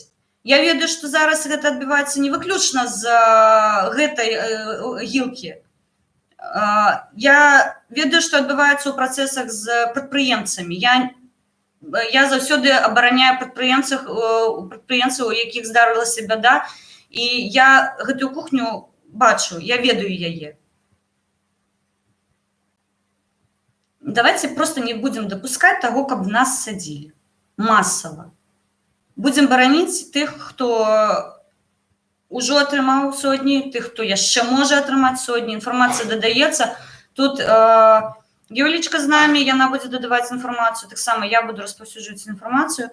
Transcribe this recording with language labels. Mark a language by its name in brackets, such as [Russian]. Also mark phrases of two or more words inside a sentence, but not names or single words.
[Belarusian] Я ведаю, што зараз гэта адбываецца не выключна з гэтай гілкі. Я ведаю, што адбываецца ў працэсах з прадпрыемцамі. Я заўсёды абараняю прадпрыемцаў, у якіх здарылася бяда, і я гэтую кухню бачу, я ведаю яе. [Russian] Давайте просто не будем допускать того, [Belarusian] каб нас садзілі масава. Будем бараніць тых, хто ўжо атрымаў сотні, тых, хто яшчэ можа атрымаць сотні. Інфармацыя дадаецца. Тут Юлічка з намі, яна будзе дадаваць інфармацыю, таксама я буду распаўсюджваць інфармацыю.